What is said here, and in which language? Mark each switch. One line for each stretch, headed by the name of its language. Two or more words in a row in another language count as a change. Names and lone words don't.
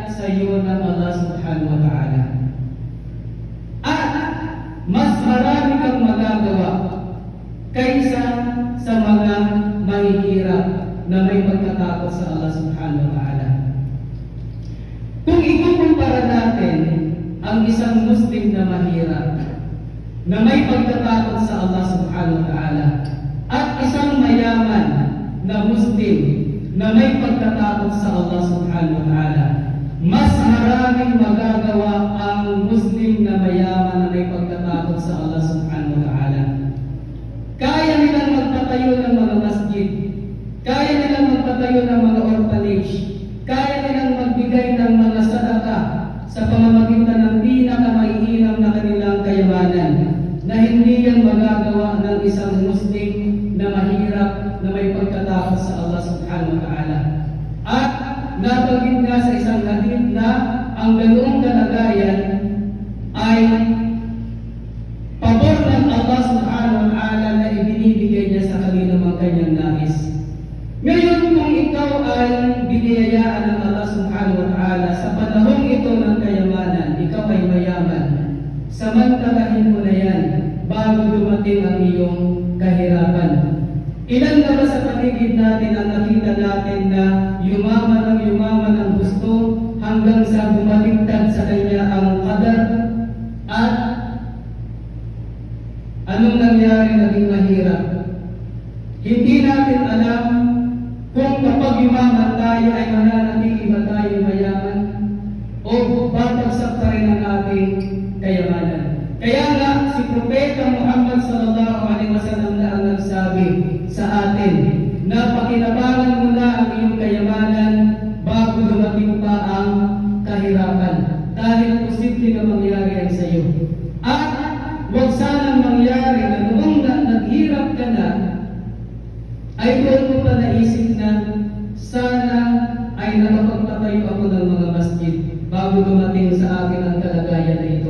Filipino: iyo ng Allah
Arabic: سبحانه وتعالى.
Filipino: At mas marami kang magagawa kaysa sa mga mahihirap na may pagkatakot sa Allah
Arabic: سبحانه وتعالى.
Filipino: Kung ikukumpara natin ang isang Muslim na mahirap, na may pagkatakot sa Allah
Arabic: سبحانه وتعالى,
Filipino: at isang mayaman na Muslim na may pagkatakot sa Allah
Arabic: سبحانه وتعالى,
Filipino: mas maraming magagawa ang Muslim na mayaman na may pagkatakot sa Allah
Arabic: سبحانه وتعالى.
Filipino: Kaya nilang magpatayo ng mga masjid, kaya nilang magpatayo ng mga orphanage, kaya nilang magbigay ng mga sadaka sa pamamagitan ng pinakamaiinam na kanilang kayamanan, na hindi yan magagawa ng isang Muslim na mahirap na may pagkatakot sa Allah
Arabic: سبحانه وتعالى.
Filipino: At nabanggit nga sa isang hadith na ang ganoong kalagayan ay pabor ng Allah
Arabic: سبحانه وتعالى
Filipino: na ibinibigay niya sa kanila mga kanyang nais. Ngayon, kung ikaw ay biniyayaan ng Allah
Arabic: سبحانه وتعالى
Filipino: sa panahong ito ng kayamanan, ikaw ay mayaman, samantalahin mo na yan bago dumating ang iyong kahirapan. Ilan na ba sa paligid natin ang nakita natin na yumaman ang gusto hanggang sa bumaliktad sa kanya ang qadar? At anong nangyari, naging mahirap? Hindi natin alam kung kapag yumaman tayo ay mananatili ba tayo mayaman o babagsak pa rin ang ating kayamanan. Kaya nga si Propeta Muhammad
Arabic: صلى الله عليه وسلم
Filipino: na ang nagsabi sa atin na pakinabangan mo na ang iyong kayamanan bago dumating pa ang kahirapan, dahil posible na mangyari yan sa iyo. At huwag sanang mangyari na noong naghirap ka na ay doon mo pa naisip na sana ay nakapagpatayo ako ng mga masjid bago dumating sa akin ang kalagayan na ito.